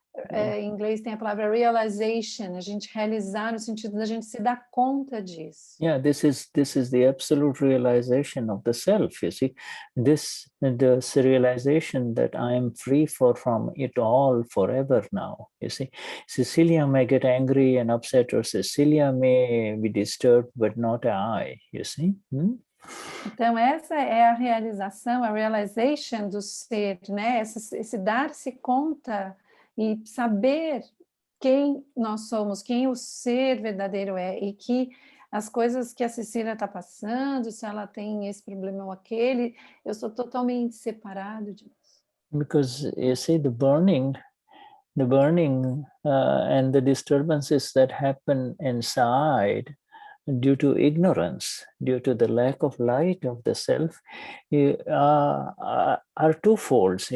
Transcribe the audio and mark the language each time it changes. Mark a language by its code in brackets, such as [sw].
[pt] em inglês tem a palavra realization, a gente realizar no sentido da gente se dar conta disso. [en] Yeah, this is the absolute realization of the self. You see, this realization that I am free from it all forever now. You see, Cecilia may get angry and upset, or Cecilia may be disturbed, but not I. You see. [pt] Então, essa é a realização, a realization do ser, né? Esse dar-se conta e saber quem nós somos, quem o ser verdadeiro é, e que as coisas que a Cecília está passando, se ela tem esse problema ou aquele, eu sou totalmente separado disso. [en] Because you see, the burning and the disturbances that happen inside due to ignorance, due to the lack of light of the self, are twofolds.